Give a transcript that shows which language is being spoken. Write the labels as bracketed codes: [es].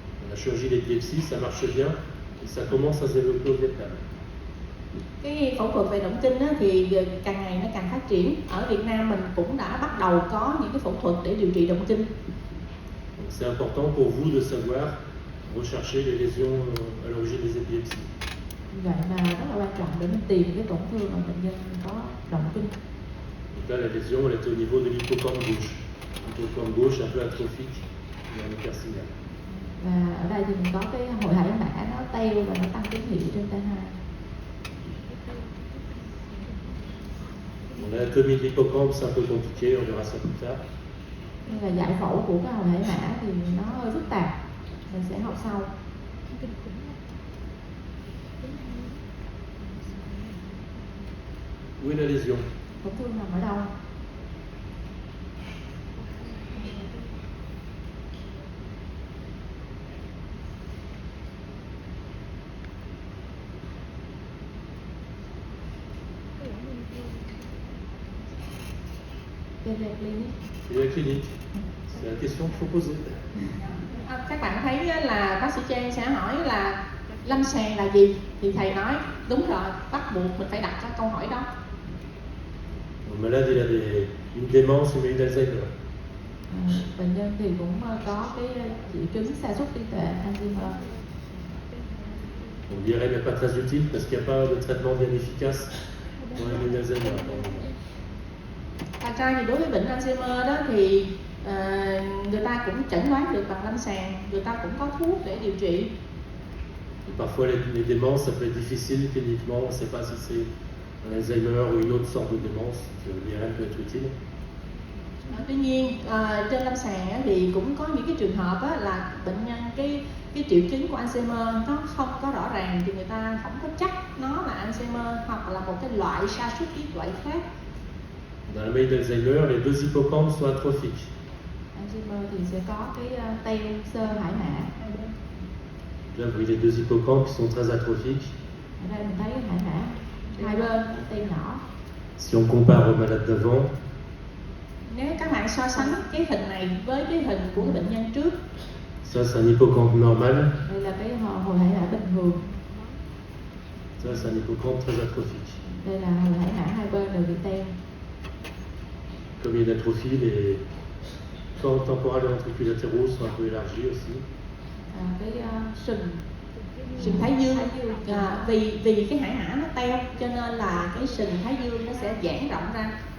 [fr] La chirurgie d'épilepsie, ça marche bien et ça commence à se développer au Vietnam. [vi] Cái phẫu thuật về động kinh thì càng ngày nó càng phát triển. Ở Việt Nam mình cũng đã bắt đầu có những cái phẫu thuật để điều trị động kinh. [fr] Donc c'est important pour vous de savoir rechercher les lésions à l'origine des épilepsies. [vi] Vậy là rất là quan trọng để mình tìm cái tổn thương ở bệnh nhân có động kinh. [fr] Donc là, la lésion, elle est au niveau de l'hippocampe gauche. L'hippocampe gauche un peu atrophique et en hypersignal. [vi] Và ở đây thì mình có cái hội hải mã nó teo và nó tăng tín hiệu trên T2. [fr] L'anatomie de l'hippocampe, c'est un peu compliqué, on verra ça plus tard. [vi] Nên là giải phẫu của cái hội hải mã thì nó hơi phức tạp, mình sẽ học sau. [fr] Où est la lésion? [vi] Tổn thương nằm ở đâu? [fr] Clinic. Et la clinique? C'est la question qu'il faut poser. [vi] Các bạn thấy là bác sĩ Trang sẽ hỏi là lâm sàng là gì, thì thầy nói đúng rồi, bắt buộc mình phải đặt cái câu hỏi đó. [fr] Le malade, il a une démence, mais une Alzheimer. [vi] Bệnh nhân thì cũng có cái triệu chứng sa sút trí tuệ Alzheimer. [fr] Donc l'IRM n'est pas très utile parce qu'il n'y a pas de traitement bien efficace pour la maladie d'Alzheimer. [vi] Thật ra thì đối với bệnh Alzheimer đó thì người ta cũng chẩn đoán được bằng lâm sàng, người ta cũng có thuốc để điều trị. [fr] Et parfois, les démences, ça peut être difficile cliniquement, on ne sait pas si c'est un Alzheimer ou une autre sorte de démence, l'IRM peut être utile. [vi] Tuy nhiên trên lâm sàng thì cũng có những cái trường hợp là bệnh nhân cái triệu chứng của Alzheimer nó không có rõ ràng, thì người ta không có chắc nó là Alzheimer hoặc là một cái loại sa sút trí tuệ khác. [fr] Dans la maladie d'Alzheimer, les deux hippocampes sont atrophiques. [vi] Alzheimer thì sẽ có cái teo xơ hải mã. [fr] Là, vous voyez les deux hippocampes qui sont très atrophiques. [vi] Ở đây mình thấy cái hải mã hai bên teo nhỏ. [fr] Si on compare aux malades d'avant, [vi] Nếu các bạn so sánh cái hình này với cái hình của cái bệnh nhân trước, [fr] ça c'est un hippocampe normal, [vi] Đây là cái hồi hải mã bình thường. [fr] ça c'est un hippocampe très atrophique. [vi] Đây là hồi hải mã hai bên đều bị teo. [fr] Comme il y a une atrophie, les corps temporales et ventriculatéraux sont un peu élargis aussi. [vi] Cái sừng sừng thái dương, vì cái hải mã nó teo cho nên là cái sừng thái dương nó sẽ giãn rộng ra.